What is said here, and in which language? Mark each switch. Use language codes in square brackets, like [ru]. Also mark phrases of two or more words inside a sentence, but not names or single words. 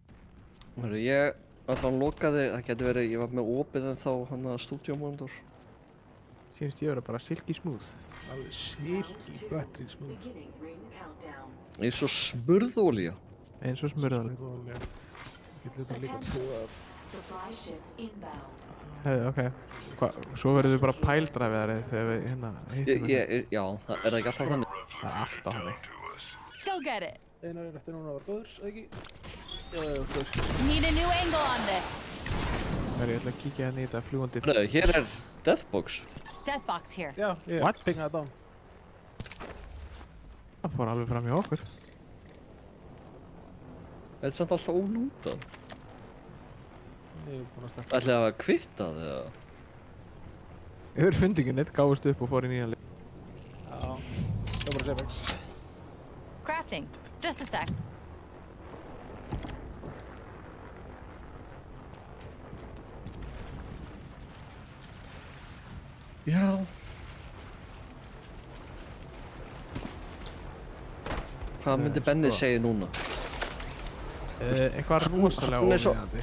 [is] Hörru, ég allan lokaði, það getur verið, ég var með opið en þá hann að stúdíómonitor. Sýnst ég vera bara [en] silky smooth. Alveg silky buttery smooth. [is] Eins og smurðolía. Eins og smurðolía. getur bara líka trúað. [en] Supply ship inbound. [is] Hefði, ok. Svo verður við bara pældræfiðari þegar við hérna hittum hérna. Já, er það ekki alltaf þannig? Það er alltaf þannig. [en] Go get it. [is] Einar eftir núna var góður, eða ekki? Já, góður. [en] Need a new angle on this. [is] Ég ætla að kíkja hérna í þetta fljúandi. Hér er Deathbox. [en] Deathbox here. [is] Já, ég pingaði þetta á. Það fór alveg fram í okkur. Þetta er samt alltaf ólútað. Ég er búinn að starta. Ætlaði að kvitta það eða? Yfir fundingin eitt gáðist upp og fór í nýjan lið. Já, það var bara Zepex. [en] Crafting. Just a sec. [is] Já. Hvað myndi Benni segja núna? Eitthvað rosalega óviðjandi.